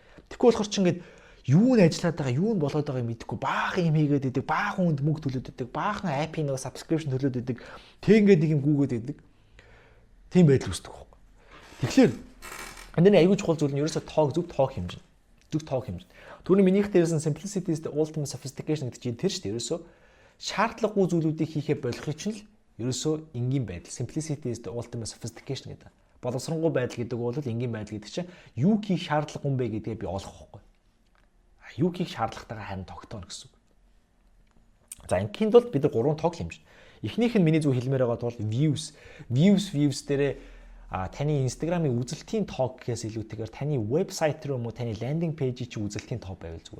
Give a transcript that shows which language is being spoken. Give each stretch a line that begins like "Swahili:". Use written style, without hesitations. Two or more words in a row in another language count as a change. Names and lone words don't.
Mongolian: Тэгэхгүй болохоор ч ингээд юу нь ажиллаад байгаа, юу нь болоод байгааг мэдэхгүй баахан юм хийгээд идэг, баахан хүнд мөнгө төлөөд идэг, баахан апп-ийн нэг subscription төлөөд идэг. Тэг ингээд нэг юм гүгээд идэг. Тийм байдал үүсдэг байхгүй. Тэгэхээр энэ аягүй чухал зүйл нь ерөөсөө тоог зөв тоог хэмжинэ. Зөв тоог хэмжинэ. Түрүүний минийх дээрээс нь
English: simplicity is the ultimate sophistication
Mongolian: гэдэг чинь тэр шүү дээ. Ерөөсөө шаардлагагүй зүйлүүдийг хийхээ болохыг чинь л ерөөсөө энгийн байдал.
English: Simplicity is the ultimate sophistication гэдэг.
Mongolian: Боловсронгуй байдал гэдэг бол энгийн байдал гэдэг чинь юу хийх шаардлагагүй юм бэ гэдгээ би олох байхгүй. Юу хийх шаардлагатайгаа харин тогтооно гэсэн үг. За ингийн тулд бид нар 3 тоог хэмжинэ. Эхнийх нь миний зөв хэлмээр байгаа бол views дээрээ таны Instagram-ийн үзэлтийн тоог гэхээс илүүтэйгээр таны вебсайт руу юм уу таны
English: landing page
Mongolian: чи үзэлтийн тоог байвал зүгээр.